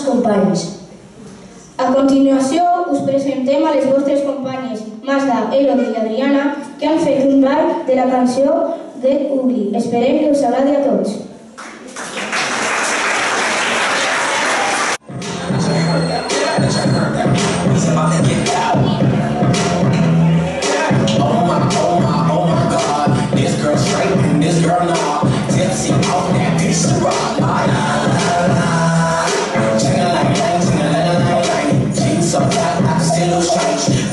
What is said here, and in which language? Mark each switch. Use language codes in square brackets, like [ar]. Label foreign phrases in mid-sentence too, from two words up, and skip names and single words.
[ca] anys. A continuació us presentem a les vostres companyes Magda, Elodie i Adriana, que han fet un ball de la cançó Get Ugly. Esperem que us agradi a tots. [en] Oh my God, this girl straight and this girl nah. Tipsy off that piece of rock. Jeans so fat, I can still lose change.